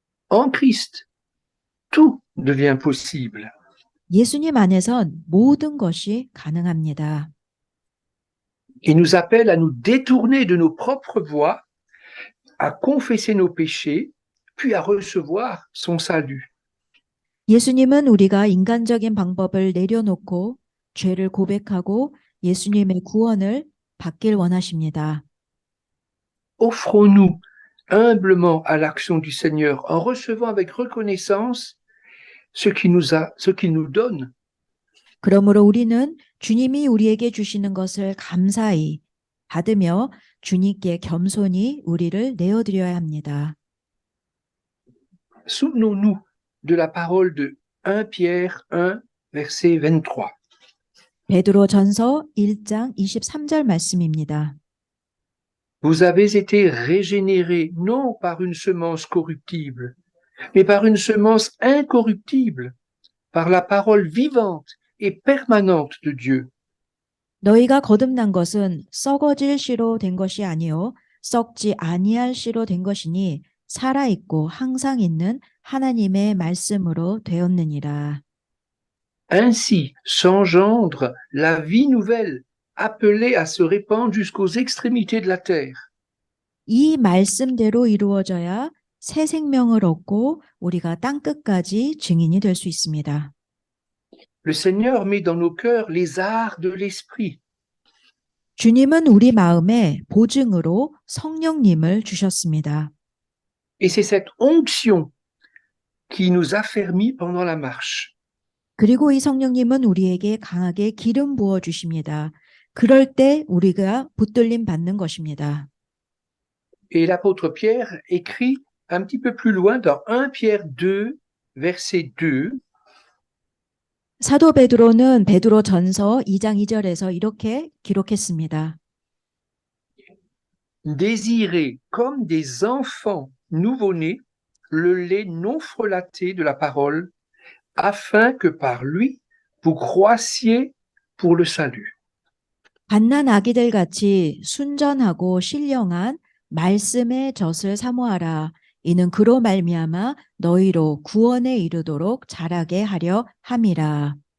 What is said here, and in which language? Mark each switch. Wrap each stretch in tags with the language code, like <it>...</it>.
<fr>En Christ, tout devient possible.</fr> <ko>예수님 안에선 모든 것이 가능합니다.</ko> <fr>Il nous appelle à nous détourner de nos propres voies, à confesser nos péchés, puis à recevoir son salut.</fr> <ko>예수님은 우리가 인간적인 방법을 내려놓고 죄를 고백하고 예수님의 구원을 받길 원하십니다.</ko> <fr>Offrons-nous humblement à l'action du Seigneur en recevant avec reconnaissance ce qu'il nous donne.</fr> <ko>그러므로 우리는 주님이 우리에게 주시는 것을 감사히 받으며 주님께 겸손히 우리를 내어드려야 합니다.</ko> <fr>Souvenons-nous de la parole de 1 Pierre 1, verset 23.</fr> <ko>베드로 전서 1장 23절 말씀입니다.</ko> <fr>Vous avez été régénérés non par une semence corruptible, mais par une semence incorruptible, par la parole vivante et permanente de Dieu.</fr> <ko>너희가 거듭난 것은 썩어질 씨로 된 것이 아니요 썩지 아니할 씨로 된 것이니 살아있고 항상 있는 하나님의 말씀으로 되었느니라.</ko> <fr>Ainsi s'engendre la vie nouvelle, appelée à se répandre jusqu'aux extrémités de la terre.</fr> <ko>이 말씀대로 이루어져야 새 생명을 얻고 우리가 땅끝까지 증인이 될 수 있습니다.</ko> <fr>Le Seigneur met dans nos cœurs les arts de l'esprit.</fr> <ko>주님은 우리 마음에 보증으로 성령님을 주셨습니다.</ko> <fr>Et c'est cette onction qui nous affermit pendant la marche.</fr> <ko>그리고 이 성령님은 우리에게 강하게 기름 부어 주십니다. 그럴 때 우리가 붙들림 받는 것입니다.</ko> <fr>Et l'apôtre Pierre écrit un petit peu plus loin dans 1 Pierre 2, verset 2,</fr> <ko>사도 베드로는 베드로 전서 2장 2절에서 이렇게 기록했습니다.</ko> <fr>Désirez comme des enfants nouveau-nés le lait non frelaté de la parole, afin que par lui vous croissiez pour le salut.</fr> <ko>갓난 아기들 같이 순전하고 신령한 말씀의 젖을 사모하라. 이는 그로 말미암아 너희로 구원에 이르도록 자라게 하려 함이라.</ko>